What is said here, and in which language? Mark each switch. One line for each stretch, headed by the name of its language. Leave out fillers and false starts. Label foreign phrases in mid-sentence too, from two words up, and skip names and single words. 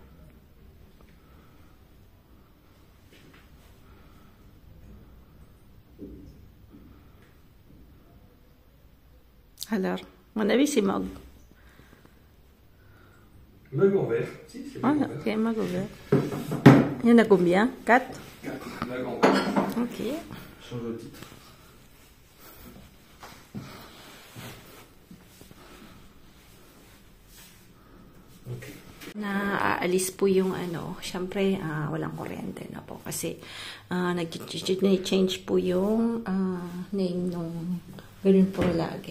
French: Alors, à mon avis, c'est mug. Mug en verre. Si, c'est mug en verre. Ok, mug en verre. Il y en a combien? 4? 4. Mug en verre. Ok. Change le titre. Ok.
Filipino: Naaalis po yung syempre walang kuryente na po kasi nag-change po yung name nung ganun po lagi.